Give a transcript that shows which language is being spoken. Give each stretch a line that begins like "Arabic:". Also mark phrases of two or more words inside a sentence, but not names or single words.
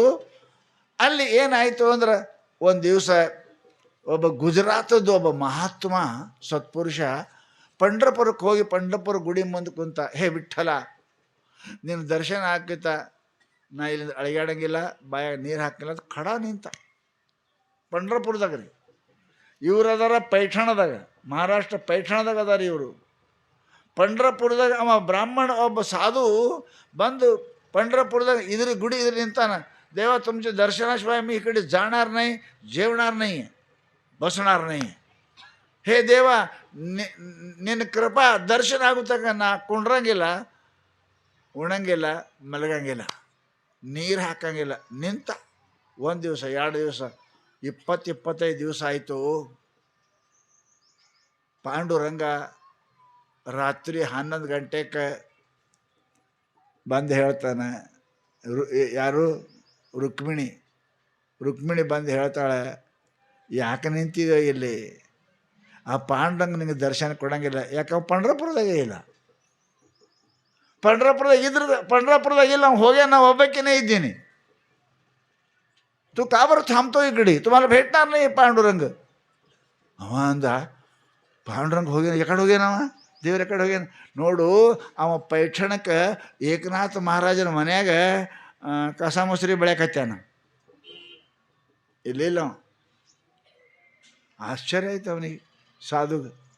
Kannada: ಅಲ್ಲಿ ಏನಾಯಿತು ಅಂದ್ರೆ, ಒಂದು ದಿವಸ ಒಬ್ಬ ಗುಜರಾತದ್ದು ಒಬ್ಬ ಮಹಾತ್ಮ ಸತ್ಪುರುಷ ಪಂಡ್ರಪುರಕ್ಕೆ ಹೋಗಿ ಪಂಡ್ರಪುರ ಗುಡಿ ಮುಂದೆ ಕುಂತ, ಹೇ ವಿಠ್ಠಲ, ನಿನ್ನ ದರ್ಶನ ಹಾಕಿತ, ನಾ ಇಲ್ಲಿಂದ ಅಳಿಗಾಡಂಗಿಲ್ಲ, ಬಾಯಾಗ ನೀರು ಹಾಕಿಲ್ಲ ಅಂತ ಖಡ ನಿಂತ. ಪಂಡ್ರಪುರದಾಗ ರೀ ಇವ್ರು ಅದಾರ, ಪೈಠಣದಾಗ, ಮಹಾರಾಷ್ಟ್ರ ಪೈಠಣದಾಗ ಅದಾರ ಇವರು. ಪಂಡ್ರಪುರದಾಗ ಅವ ಬ್ರಾಹ್ಮಣ ಒಬ್ಬ ಸಾಧು ಬಂದು ಪಂಡ್ರಪುರದಾಗ ಇದ್ರ ಗುಡಿ ಇದ್ರ ನಿಂತಾನ.
Marathi: ದೇವ तुमचे दर्शनाशिवाय मी इकडे जाणार नाही, जेवणार नाही, बसणार नाही.
Kannada: ಹೇ ದೇವ, ನಿನ್ನ ಕೃಪಾ ದರ್ಶನ ಆಗುತ್ತಕ ನಾ ಕುಂಡ್ರಂಗಿಲ್ಲ, ಉಣಂಗಿಲ್ಲ, ಮಲಗಂಗಿಲ್ಲ, ನೀರು ಹಾಕಂಗಿಲ್ಲ. ನಿಂತ 1 ದಿವಸ 2 ದಿವಸ 20-25 ದಿವಸ ಆಯಿತು. ಪಾಂಡುರಂಗ ರಾತ್ರಿ 11 ಗಂಟೆಗೆ ಬಂದು ಹೇಳ್ತಾನೆ. ಯಾರು? ರುಕ್ಮಿಣಿ ಬಂದು ಹೇಳ್ತಾಳೆ, ಯಾಕೆ ನಿಂತಿದೋ ಇಲ್ಲಿ? ಆ ಪಾಂಡುರಂಗ ನಿಂಗೆ ದರ್ಶನ ಕೊಡಂಗಿಲ್ಲ. ಯಾಕೆ? ಪಂಡ್ರಪುರದಾಗೆ ಇಲ್ಲ. ಪಂಡ್ರಪುರದಾಗ ಇಲ್ಲ, ಅವ್ನು ಹೋಗ್ಯ, ನಾವು ಒಬ್ಬಕ್ಕೇ ಇದ್ದೀನಿ.
Marathi: तू का बरं थांबतो इकडे? तुम्हाला भेटणार नाही पांडुरंग.
Kannada: ಅವ ಅಂದ, ಪಾಂಡುರಂಗ ಹೋಗ್ಯಾನ. ಎಕಡೆ ಹೋಗ್ಯಾನವ? ದೇವ್ರ ಎಕಡೆ ಹೋಗ್ಯಾನ ನೋಡು. ಅವ ಪೈಠಣಕ್ಕೆ ಏಕನಾಥ ಮಹಾರಾಜನ ಮನ್ಯಾಗ ಕಸ ಮೊಸರಿ ಬೆಳ್ಯಾಕತ್ಯಾನ. ಇಲ್ಲಿಲ್ಲ. ಆಶ್ಚರ್ಯ ಆಯ್ತು ಅವನಿಗೆ, ಸಾಧುಗೆ.